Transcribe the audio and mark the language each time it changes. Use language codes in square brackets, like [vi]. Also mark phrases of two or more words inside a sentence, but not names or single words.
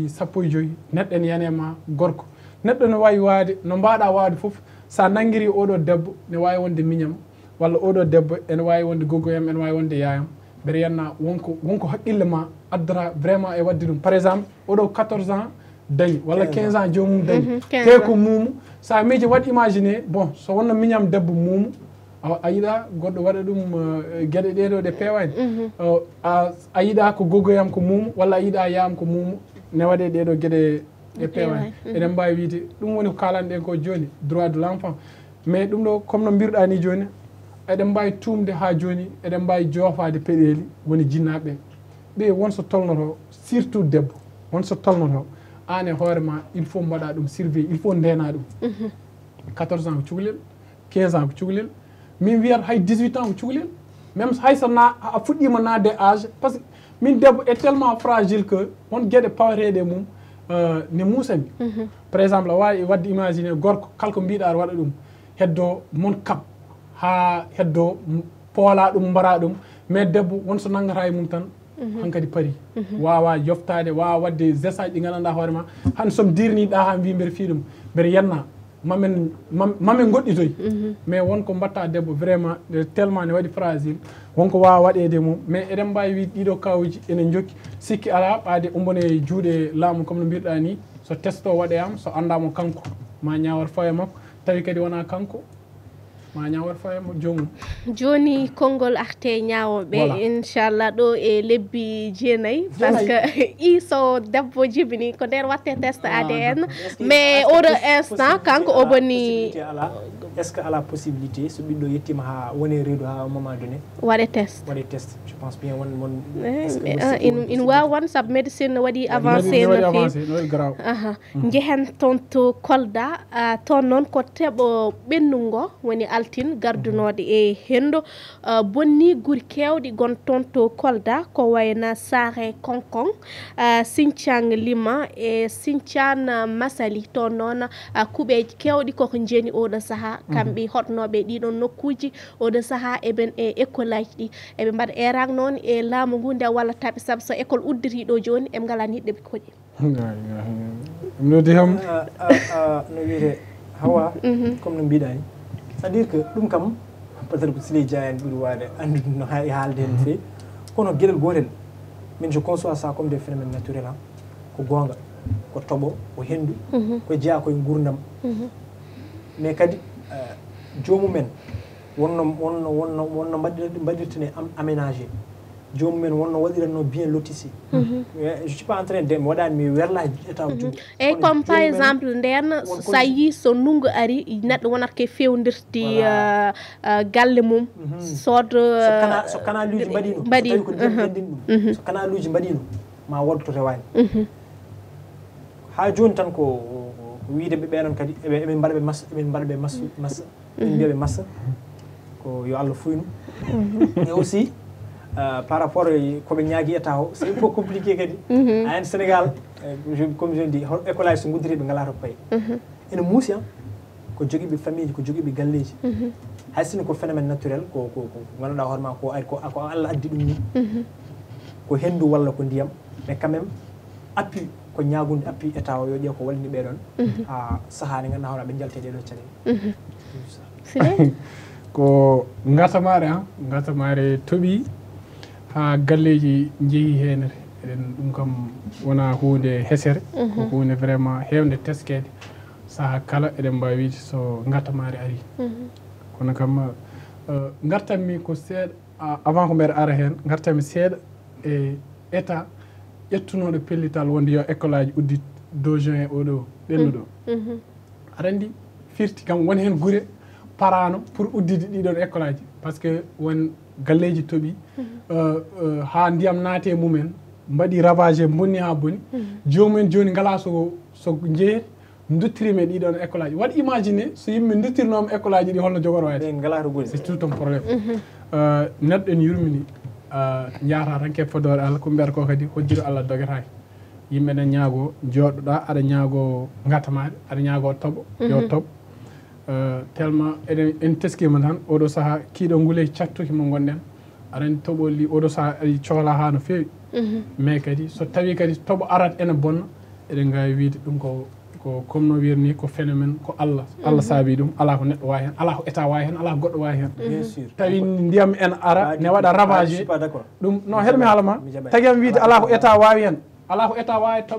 [ff] 15 neɗɗo ene yanema gorko neɗɗo ne wawi wade no mbaɗa wade foof sa nanguiri oɗo debbo ne wawi wonde miñam walla oɗo debbo ene wawi wonde goggoyam ene wawi wonde yayam mbeɗa yenna wonko haqqille ma addata vraiment e wadde ɗum [fr] par exemple [ff] oɗo 14 ans dañi walla 15 ans jomum dañi te ko mumu sa miiji waɗ imaginer bon so wonno miñam debbo mumu a yiɗa goɗɗo waɗa ɗum gueɗe ɗeɗo ɗe pewani a yiɗa ko goggoyam ko mumu walla a yiɗa yayam ko mumu ne waɗe ɗeɗo gueɗe ɗe pewani eɗen mbawi wiide ɗum woni ko kalanɗen ko joni [fr] droit de l' enfant mais [ff] ɗum ɗo comme no mbirɗa ni joni eɗen mbawi tumde ha joni eɗen mbawi joofade peɗeli woni jinnaɓe ɓe wonso tolnoto surtout debbo wonso tolnoto an e hoorema [fr] il faut [ff] mbaɗa ɗum surveille [fr] il faut [ff] ndena ɗum 14 ans ko cukalel 15 ans ko cukalel min wiyata hay 18 ans ko cukalel même hayso a fuɗɗima nadde [fr] âge par ce que [ff] min debbo [fr] est tellement fragile que [ff] won gueɗe pawateɗe mum ne musami [fr] par exemple [ff] a wawi wadde imaginer gorko kala ko mbiɗa aɗa waɗa ɗum heddo mon kab ha heddo poola ɗum mbara ɗum mais debbo wonso nanggata e mum tan hankadi paari wawa yoftade wawa wadde geste aji ɗi gandanɗa hoorema han somi dirniɗa ha mbi mbeɗa fi ɗum mbeɗa yenna mamen goɗɗitoy mais wonko mbatta debbo [fr] vraiment tellement [ff] ne waɗi fragile wonko wawa waɗede mum mais eɗen mbawi wiide ɗiɗo kawuji ene jokki sikki ala ɓaade umbone juuɗe laamu comme no mbirɗa ni so test o waɗeyama so andamo kanko ma ñawat faye makko tawi kadi wona kanko ma ñawor faymo jomum joni konngol arte ñawoɓe inchallah ɗo e lebbi jeenayyi [fr] par ce que [ff] iso debbo jibini ko nder watte [fr] test ADN mais [ff] oɗo instant kanko o boni [fr] est ce que [ff] ala possibilité so ɓiɗɗo yettima ha woni reedu ha [fr] moment donné [ff] waɗe test [fr] je pense bien won [ff] in wawan saabu médecine waɗi avancé no fewi jehen toon to Kolda toon noon ko teɓo ɓennugo woni altine gardunode e hendo bonni guuri kewɗi gon toon to Kolda ko wayna Sare Konkon Sinthiang Lima e Sinthiane Massaly toon noon kuuɓeji kewɗi koko jeeni oɗo saaha kamɓe hotnoɓe ɗiɗon nokkuji oɗo saaha eɓen e école aji ɗi eɓe mbaɗa erang noon e laamu ngu nde wallataɓe saabu so école udditi ɗo joni eɓe ngala niɗɗeɓe koƴi nodi ham no wiyete Hawa comme no mbiɗa ni [fr] c'est à dire que [ff] ɗum kam [fr] peut être [ff] ko Siley Dia en ɓuuri wawde andude no haalde hen no fewi kono gueɗel gotel min [fr] je conçois ça comme des phénomènes naturels [ff] ko gonga ko tooɓo ko hendu ko jeeya koye gurdam mais kadi jomumen wonno mbaɗirtene aménagé jomumen wonno waɗiranno [fr] bien lotissé je suis pas en train de [ff] mi waɗani mi werlaji état eyyi [fr] comme par exemple [ff] nden sa yi so ndungu ari neɗɗo wonata ke fewdirti galle mum soodo so canal uji mbaɗino ko ndiyam ɓendin ɗum so canal uji mbaɗino ma woddo to rewani ha joni tan ko wiide ɓe ɓenon kadi eɓe mbaɗaɓe massa eɓen mbaɗaɓe massa eɓe mbiyaɓe massa ko yo Allah fuynu [fr] et aussi par rapport [ff] koɓe ñaagui état o [fr] c'est un peu compliqué [ff] kadi [fr] en Sénégal comme je dis [ff] école aji so guddiri ɓe ngala to paye ene muusi ko joguiɓe famille ko joguiɓe galleji hay sinno ko [fr] phénomène naturel [ff] ko ganduɗa hoorema ko ari ko Allah addi ɗum ni ko hendu walla ko ndiyam [fr] mais quand même appui [ff] ko ñaagunde appui état o yo ƴeew ko wallini ɓeɗon ha saaha nde ganduɗa hoorema ɓe jalte ɗeɗo caɗele ko gasamare tooɓi ha galleji jeehi henere eɗen ɗum kam wona hunde hesere ko hunde vraiment hewde teskede saaha kala eɗen mbawi wiide so gatamare ari kono kam gartanmi ko seeɗa avant ko mbeɗa ara hen gartanmi seeɗa e état ƴettunoɗo pellital wonde yo école aji uddit 2 juin oɗo ɓennuɗo aɗa andi firti kam woni hen guure parano pour uddide ɗiɗon école aji [fr] par ce que [ff] won galleji tooɓi ha ndiyam naate mumen mbaɗi ravagé bonni ha boni jomumen joni ngala so jeeri duttirime ɗiɗon école aji waɗ imagine so yimɓe duttirnoma école aji ɗi holno jogoro wayde [fr] c'est tout un probléme [ff] neɗɗo en yurmini jahata tan ke fodore Allah ko mbiyata ko kadi hojjude Allah doguetaki yimɓe ɗen ñaago joɗɗoɗa aɗa ñaago gatamade aɗa ñaago tooɓo yo tooɓ tellement en teskima tan oɗo saaha kiiɗo ngule cattuki mo gonɗen aɗa tooɓol li oɗo saaha aɗa cohla ha no fewi mais kadi so tawi kadi tooɓo arat ene bonna eɗen gawi wiide ɗum ko comme no wirni ko phénomène ko Allah saabi ɗum ala ko neɗɗo wawi hen ala ko état wawi hen ala ko goɗɗo wawi hen tawi ndiyam en ara ne waɗa ravagé ɗum non heɗmi haalama taguiam wiide ala ko état wawi hen ala ko état wawi tooɓe